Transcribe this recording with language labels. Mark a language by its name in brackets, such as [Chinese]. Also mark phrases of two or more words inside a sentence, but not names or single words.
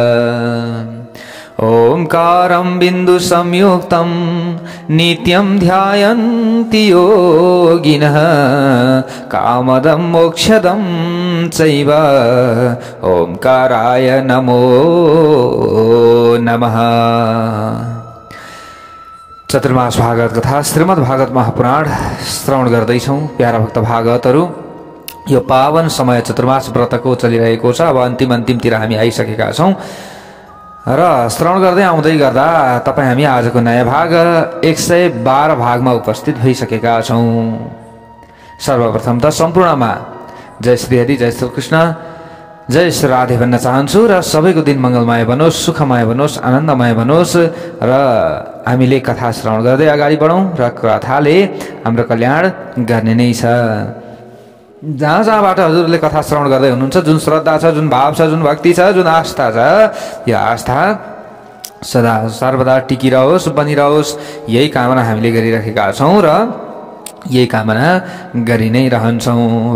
[Sanskrit] ओंकारं बिंदु संयुक्तं नित्यं ध्यायन्ति योगिनः कामदं मोक्षदं चैव ओंकाराय नमो नमः। [Nepali] चतुर्मास भागवत कथा श्रीमद् भागवत महापुराण श्रवण गर्दैछौं। प्यारा भक्त भागवतहरू, यो पावन समय चतुर्मास व्रतको चलिरहेको छ। अब अन्तिमतिर हामी आइसकेका छौं र श्रवण गर्दै आउँदै गर्दा तपाईं हामी आजको नयाँ भाग 112 भागमा उपस्थित भइसकेका छौं। सर्वप्रथम त सम्पूर्णमा जय श्री हरि, जय श्री कृष्ण, जय श्री राधे भन्न चाहन्छु र सबैको दिन मङ्गलमय बनोस्, सुखमय बनोस्, आनन्दमय बनोस् र हामीले कथा श्रवण गर्दै अगाडि बढौं र कथाले हाम्रो कल्याण गर्ने नै छ। जहाँ जहाँबाट हजुरले कथा श्रवण गर्दै हुनुहुन्छ, जुन श्रद्धा छ, जुन भाव छ, जुन भक्ति छ, जुन आस्था छ, यो आस्था सदा सर्वदा टिकिरहोस्, बनिरहोस्, यही कामना हामीले गरिरहेका छौं र यही कामना गरि नै रहन्छौं।